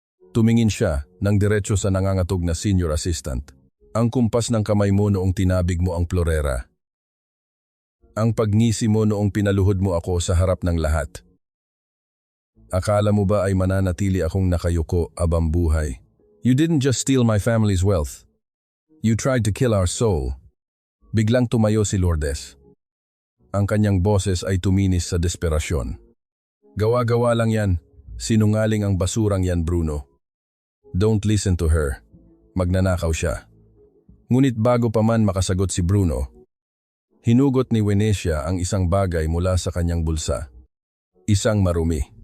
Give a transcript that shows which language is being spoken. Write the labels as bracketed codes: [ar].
[tl] Tumingin siya ng diretso sa nangangatog na senior assistant. Ang kumpas ng kamay mo noong tinabig mo ang florera. Ang pagngisi mo noong pinaluhod mo ako sa harap ng lahat. Akala mo ba ay mananatili akong nakayuko abang buhay? [en] You didn't just steal my family's wealth. You tried to kill our soul. [tl] Biglang tumayo si Lourdes. Ang kanyang boses ay tuminis sa desperasyon. Gawa-gawa lang yan. Sinungaling ang basurang yan, Bruno. [en] Don't listen to her. [tl] Magnanakaw siya. Ngunit bago pa man makasagot si Bruno, hinugot ni Venecia ang isang bagay mula sa kanyang bulsa. Isang marumi.